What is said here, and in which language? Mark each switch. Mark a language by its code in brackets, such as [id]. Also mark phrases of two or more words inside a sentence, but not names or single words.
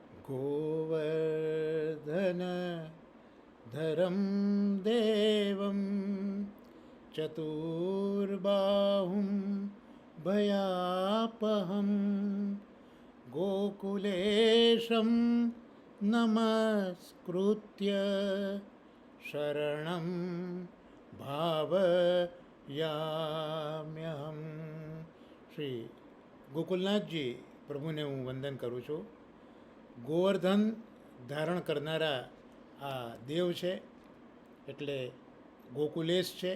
[sa] गोवर्धन धरं देवं चतुर्बाहुं भयापहं गोकुलेशं नमस्कृत्य शरणं ભાવયામ્યહમ. [gu] શ્રી ગોકુલનાથજી પ્રભુને હું વંદન કરું છું. ગોવર્ધન ધારણ કરનારા આ દેવ છે, એટલે ગોકુલેશ છે.